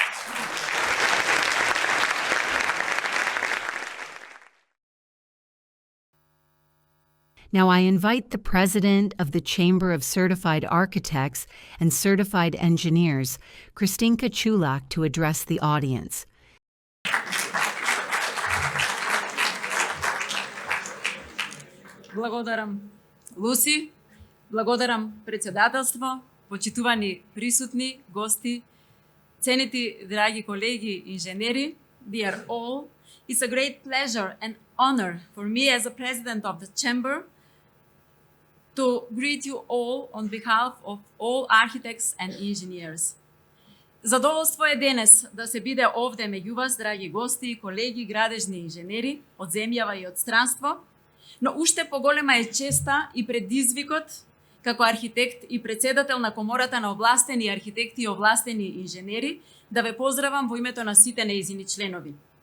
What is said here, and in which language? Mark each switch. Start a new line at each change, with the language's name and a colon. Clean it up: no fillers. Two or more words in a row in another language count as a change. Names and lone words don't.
English: Now I invite the President of the Chamber of Certified Architects and Certified Engineers, Kristinka Chulak, to address the audience.
Macedonian: Благодарам, Луси. Благодарам председателство, почитувани присутни гости, ценити драги колеги инженери,
English: dear all. It's a great pleasure and honor for me as a president of the chamber to greet you all on behalf of all architects and engineers.
Macedonian: Задоволство е денес да се биде овде меѓу вас, драги гости, колеги, градежни инженери од земјава и од странство, но уште поголема е честа и предизвикот како архитект и председател на Комората на овластени архитекти и овластени инженери да ве поздравам во името на сите нејзини членови.